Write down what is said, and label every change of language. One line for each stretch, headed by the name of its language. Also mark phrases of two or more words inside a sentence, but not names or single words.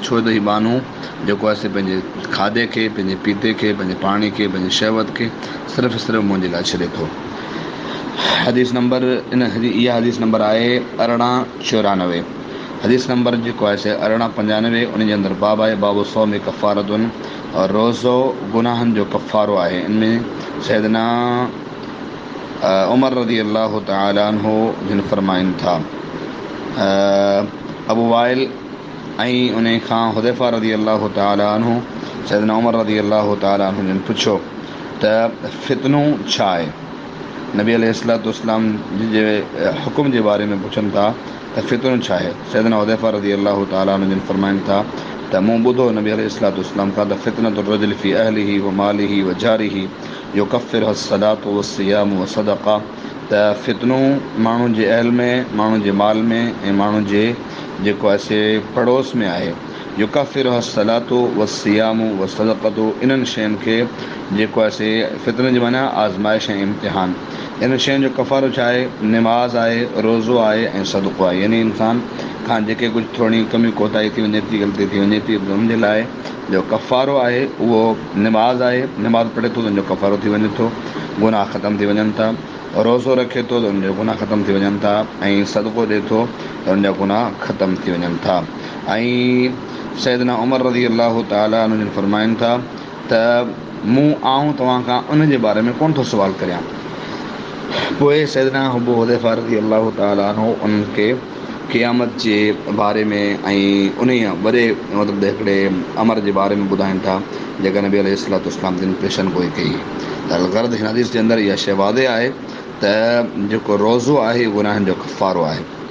Sindhi: छो त हीउ माण्हू जेको आहे से पंहिंजे खाधे खे, पंहिंजे पीते खे, पंहिंजे पाणी खे, पंहिंजी शहवत खे सिर्फ़ु सिर्फ़ु मुंहिंजे लाइ छॾे थो। हदीस नंबर इहा हदीस नंबर आहे 1894। हदीस नंबर जेको आहे से 1895, उन जे अंदरि बाब आहे
Arabic: باب الصوم كفارة,
Sindhi: और रोज़ो गुनाहनि जो कफ़ारो आहे। इनमें सैयदना उमर
Arabic: رضي الله تعالى عنه
Sindhi: जिन फरमाइनि था अबू वाइल ऐं उन खां हुज़ैफ़ा
Arabic: رضي الله تعالى عنه
Sindhi: सैयदना उमर
Arabic: رضي الله تعالى عنه
Sindhi: जिन पुछो त फितनो छा आहे। नबी
Arabic: عليه الصلاة والسلام
Sindhi: जे हुकुम जे बारे में पुछनि था त फितनो छा आहे। सैयदना हुज़ैफ़ा
Arabic: رضي الله تعالى عنه
Sindhi: जिन फरमाइनि था त मूं ॿुधो नबी
Arabic: عليه الصلاة والسلام
Sindhi: खां त
Arabic: فتنة الرجل في أهله وماله وجاره يكفره الصلاة والصيام والصدقة,
Sindhi: त फितनो माण्हुनि जे अहल में, माण्हुनि जे माल में ऐं माण्हुनि जे जेको आहे से पड़ोस में आहे।
Arabic: يكفره الصلاة والصيام والصدقة,
Sindhi: इन्हनि शयुनि खे जेको आहे से फितने जी माना आज़माइश ऐं इम्तिहान। इन शयुनि जो कफ़ारो छा आहे, निमाज़ आहे, रोज़ो आहे ऐं सदक़ो आहे। यानी इंसान खां जेके कुझु थोरी कमी कोताही थी वञे थी, ग़लती थी वञे थी, उनजे लाइ जो कफ़ारो आहे उहो निमाज़ आहे। निमाज़ पढ़े थो त उनजो कफ़ारो थी वञे थो, गुनाह ख़तमु थी वञनि था। रोज़ो रखे थो त उनजा गुनाह ख़तमु थी वञनि था ऐं सदक़ो ॾिए थो त उनजा गुनाह ख़तमु थी वञनि था। ऐं सैयदना उमर
Arabic: رضي الله تعالى عنه
Sindhi: जिन फरमाइनि था त मूं आऊं तव्हां खां उन जे बारे में कोन थो सुवाल करियां। पोइ सैयदना अबू हुज़ैफ़ा
Arabic: رضي الله تعالى عنه
Sindhi: उन्हनि खे क़यामत जे बारे में ऐं उन वॾे मतिलबु हिकिड़े अमर जे बारे में ॿुधाइनि था जेका नबी
Arabic: عليه الصلاة والسلام
Sindhi: जिन पेशन गोई कई। त ग़रज़ हिन हदीस जे अंदरि इहा शइ वाज़े आहे त जेको रोज़ो आहे गुनाहनि जो कफ़ारो आहे।